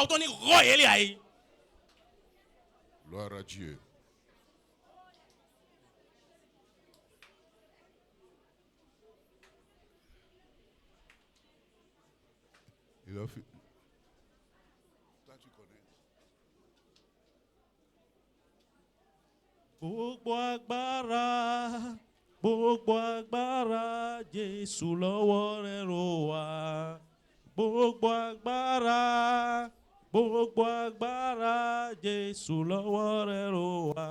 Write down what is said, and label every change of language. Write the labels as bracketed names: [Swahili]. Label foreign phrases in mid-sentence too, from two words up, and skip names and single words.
[French] Gloire à Dieu. Il a fait. Toi, tu connais. [Yoruba] Gbogbo agbára, Jésù lọ́wọ́ rẹ̀ ró wá. Gbogbo agbára, Jésù lọ́wọ́ rẹ̀ ró wá.